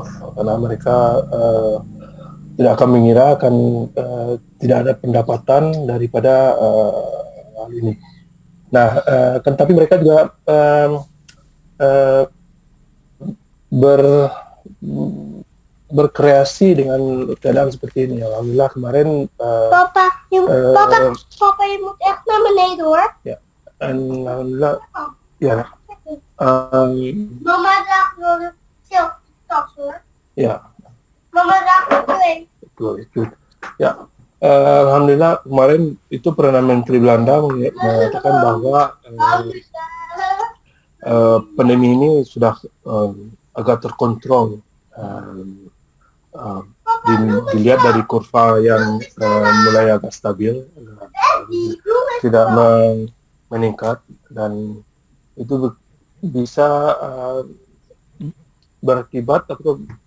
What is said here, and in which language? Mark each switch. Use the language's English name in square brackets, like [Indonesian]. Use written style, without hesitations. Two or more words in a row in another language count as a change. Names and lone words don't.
[Indonesian] Karena mereka tidak akan mengira akan tidak ada pendapatan daripada hal ini. Nah, kan tapi mereka juga berkreasi dengan keadaan seperti ini. Alhamdulillah kemarin [Dutch] Papa, je moet echt naar beneden hoor. [Indonesian] ya, alhamdulillah ya. [Dutch] Mama draagt wel de tas hoor. [Indonesian] Ya, [Dutch] Mama draagt er twee. [Indonesian] itu. Ya, alhamdulillah kemarin itu Perdana Menteri Belanda mengatakan bahwa pandemi ini sudah agak terkontrol. Dilihat dari kurva yang mulai agak stabil, tidak meningkat, dan itu bisa berakibat atau